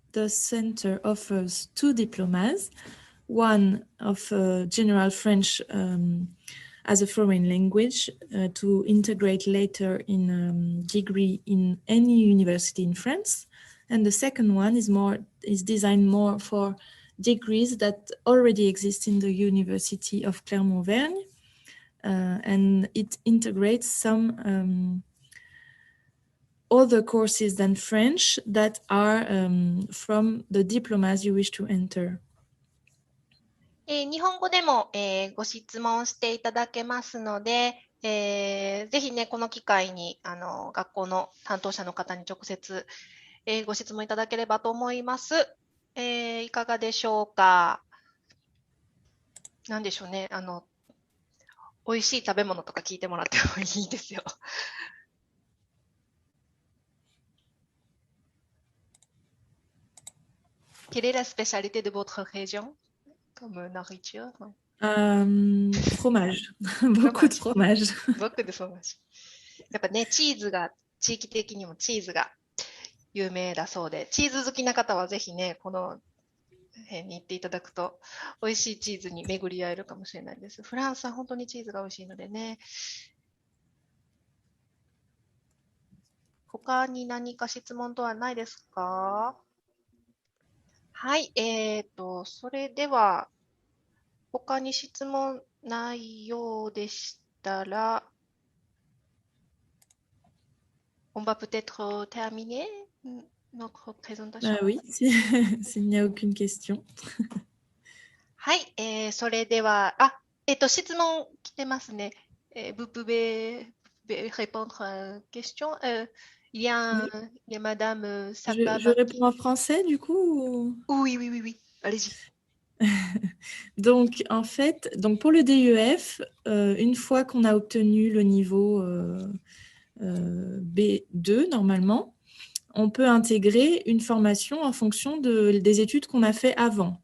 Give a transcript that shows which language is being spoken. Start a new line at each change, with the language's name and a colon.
English: The center offers 2 diplomas, one of general French as a foreign language to integrate later in degree in any university in France, and the second one is designed more for degrees that already exist in the University of Clermont, Auvergne, and it integrates some other courses than French that are from the diplomas you wish to enter.
Japanese: 日本語でも、ご質問していただけますので、ぜひね、この機会に学校の担当者の方に直接、ご質問いただければと思います。いかがでしょうか。なんでしょうね、美味しい食べ物とか聞いてもらってもいいですよ。
French: Quelle est la spécialité de votre région comme nourriture? Fromage. Beaucoup de fromage. Beaucoup de fromage.
Japanese: やっぱね、チーズが、地域的にもチーズが有名だそうで、チーズ好きな方はぜひね、この辺に行っていただくと、美味しいチーズに巡り合えるかもしれないです。フランスは本当にチーズが美味しいのでね。他に何か質問とはないですか？はい、それでは、他に質問ないようでしたら、
French: on va peut-être terminer notre présentation. Oui, s'il n'y a aucune question.
Japanese: はい、それでは、質問来てますね。
French: Vous pouvez répondre à une question? Il y a Madame Sapa. Je réponds en français du coup ou... Oui. Allez-y. Donc, en fait, pour le DEF, une fois qu'on a obtenu le niveau B2, normalement, on peut intégrer une formation en fonction des études qu'on a fait avant.